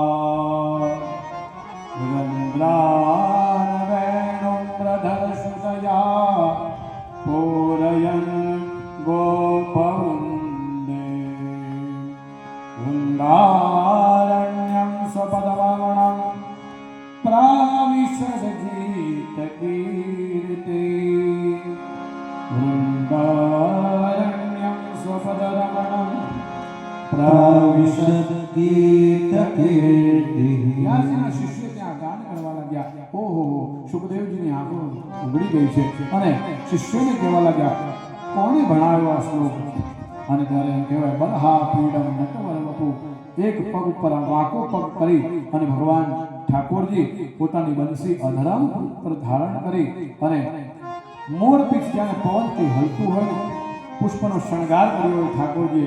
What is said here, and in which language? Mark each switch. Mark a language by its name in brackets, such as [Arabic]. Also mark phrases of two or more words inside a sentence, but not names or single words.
[Sanskrit] वेणुम्रधरसुतया पूरयन् गोपवृन्दे वृन्दारण्यं स्वपदमणं प्राविशद्गीतकीर्ते वृन्दारण्यं स्वपदरमणं प्राविशद्गीतकीर्ति। [Gujarati] વ્યાસજીના શિષ્યો ત્યાં ગાન કરવા લાગ્યા. ઓહો, સુખદેવજીની આંખો ઉઘડી ગઈ છે અને શિષ્યોને કહેવા લાગ્યા, કોણે ભણાવ્યો આ શ્લોક? અને ત્યારે એમ કહેવાય, [Sanskrit] बलहा पीडम नटवर वपु. [Gujarati] એક પગ ઉપર વાંકો પગ કરી અને ભગવાન ઠાકોરજી પોતાની બંસી અધરામ પર ધારણ કરી અને મોરપીંછ જ્યાં પવનથી હલતું હોય પુષ્પનો શણગાર કર્યો હોય ઠાકોરજીએ.